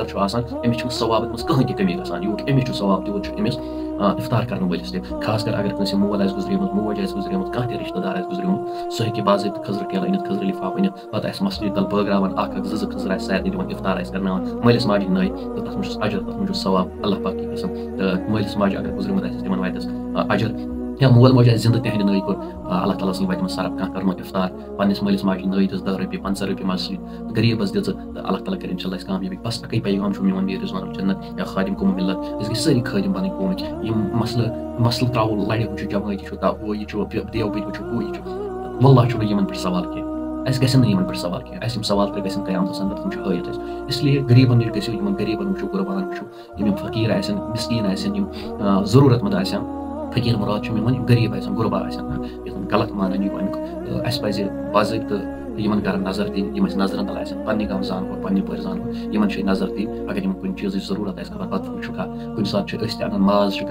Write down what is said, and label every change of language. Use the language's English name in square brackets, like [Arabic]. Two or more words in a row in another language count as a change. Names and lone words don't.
[Kashmiri] چھُ آسان أمِس چھُنہٕ ثوابس منٛز کٕہٕنۍ تہِ کٔمی گژھان یوٗت أمِس چھُ ثواب تیوٗت چھُ أمِس اِفطار کرن وٲلِس تہِ خاص کر اگر کٲنٛسہِ مول آسہِ گُزریومُت موج آسہِ گُزریمٕژ کانٛہہ تہِ رِشتہٕ دار آسہِ گُزریومُت سُہ ہیٚکہِ باضٲبطہٕ خٔزرٕ ٹیلہٕ أنِتھ خٔزرٕ لِفاف أنِتھ پتہٕ آسہِ مسجد تل بٲگراوان اکھ 2 خٔزٕر آسہِ سارنٕے دِوان اِفطار آسہِ کرناوان مٲلِس ماجہِ ہِنٛدۍ نٲے تہٕ تتھ منٛز چھُس اجر تتھ منٛز چھُ ثواب [Urdu] اللہ پاک کی قسم [Kashmiri] تہٕ مٲلِس ماجہِ اگر گُزریومُت آسہِ تِمن واتٮ۪س اجر یا مول موج آسہِ زِندٕ تِہنٛدِ نٲے کوٚر اللہ تعالیٰ سٕنٛدِ وتہِ منٛز صرف کانٛہہ کرنوکھ اِفطار پننِس مٲلِس ماجہِ ہِنٛدۍ نٲے دِژ 10 رۄپیہِ 50 رۄپیہِ مسجد غریٖبس دِژٕ تہٕ اللہ تعالیٰ کٔرِنۍ انشاءاللہ اَسہِ کامیٲبی بس اَکٕے پیغام چھُ میون میٖر رِضوان الجنت یا خادم قوم ملت أسۍ گٔژھۍ سٲری خٲدِم بنٕنۍ قومٕکۍ یِم مسلہٕ تراوو لڑِ ہُہ چھُ جمٲعتی چھُ ہُہ یہِ چھُ دیوبند ہُہ چھُ ہُہ یہِ چھُ واللہ چھُ نہٕ یِمن پٮ۪ٹھ سوال کینٛہہ اَسہِ گژھن نہٕ یِمن پٮ۪ٹھ سوال کینٛہہ اَسہِ یِم سوال ترٛےٚ گژھن قیامتس انٛدر تِم چھِ ہٲیِتھ اَسہِ اسلیے غریٖبن نِش گٔژھِو یِمن غریٖبن وٕچھِو قربان وٕچھِو یِم فقیٖر آسن مِسکیٖن آسن یِم ضروٗرت منٛد آسن فقیٖر مُراد چھُ میون یِم غریٖب آسن غُربا آسن یَتھ غلط مانن یِیہِ اَمیُک اَسہِ پزِ باضٲبطہٕ یِمن گرن نظر دِنۍ یِم اَسہِ نظرن تل آسن پننہِ گامہٕ زانہوکھ پننہِ پٲرۍ زانہوکھ یِمن چھِ نظر دِنۍ اگر یِمن کُنہِ چیٖزٕچ ضروٗرت آسہِ خبر پتہٕ وٕچھُکھا کُنہِ ساتہٕ چھِ أسۍ تہِ انان ماز چھِ